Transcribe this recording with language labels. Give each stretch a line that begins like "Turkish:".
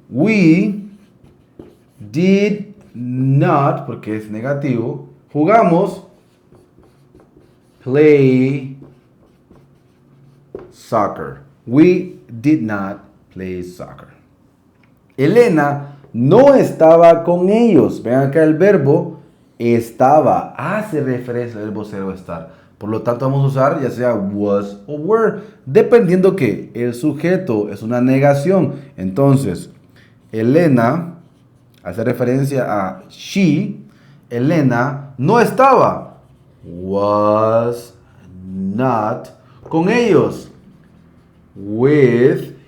English: We did not, porque es negativo, jugamos, play soccer. We did not play soccer.
Spanish: Elena no estaba con ellos. Vean acá el verbo estaba. Hace referencia al verbo ser o estar. Por lo tanto vamos a usar ya sea was o were. Dependiendo que el sujeto es una negación. Entonces, Elena hace referencia a she. Elena no estaba. Was not con ellos. With.